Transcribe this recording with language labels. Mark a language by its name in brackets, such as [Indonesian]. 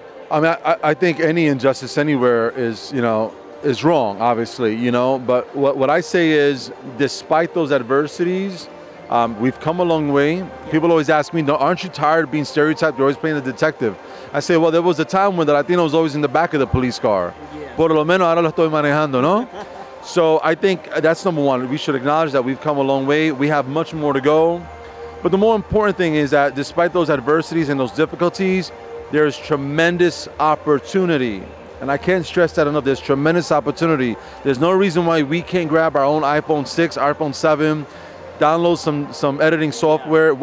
[English] I mean, I think any injustice anywhere is wrong, obviously, you know. But what I say is, despite those adversities, we've come a long way. People always ask me, aren't you tired of being stereotyped? You're always playing the detective. I say, well, there was a time when the Latino was always in the back of the police car. Yeah. [Spanish] Por lo menos ahora lo estoy manejando, no? [English] So I think that's number one. We should acknowledge that we've come a long way. We have much more to go. But the more important thing is that despite those adversities and those difficulties, there's tremendous opportunity. And I can't stress that enough. There's tremendous opportunity. There's no reason why we can't grab our own iPhone 6, iPhone 7, download some editing software.